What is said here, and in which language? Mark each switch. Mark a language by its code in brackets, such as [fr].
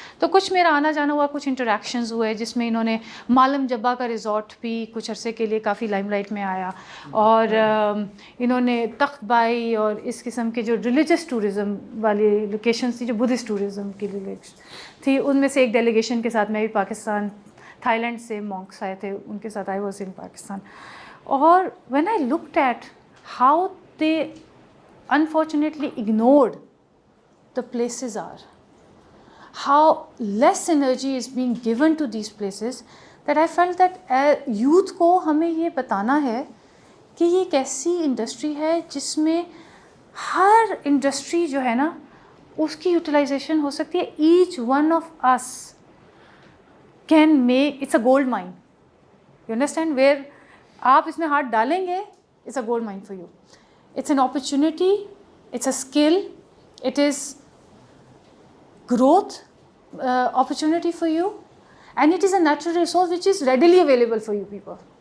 [hi] तो कुछ मेरा आना जाना हुआ, कुछ इंटरेक्शंस हुए, जिसमें इन्होंने मालम जब्बा का रिज़ॉर्ट भी कुछ अरसे के लिए काफ़ी लाइमलाइट में आया, और इन्होंने तख्त बाई और इस किस्म के जो रिलीजियस टूरिज़म वाली लोकेशंस थी, जो बुद्धिस्ट टूरिज़म की थी, उनमें से एक डेलीगेशन के साथ मैं भी पाकिस्तान, थाईलैंड से मॉन्क्स आए थे, उनके साथ [en] I was in Pakistan. और when I looked at how they unfortunately ignored the places are, how less energy is being given to these places, that I felt that youth [hi] को हमें ये बताना है कि ये एक ऐसी इंडस्ट्री है जिसमें हर इंडस्ट्री जो है ना उसकी यूटिलाइजेशन हो सकती है। [en] each one of us can make, it's a gold mine, you understand, where [hi] आप इसमें हाथ डालेंगे, [en] It's a gold mine for you. It's an opportunity, it's a skill, it is growth opportunity for you, and it is a natural resource which is readily available for you people.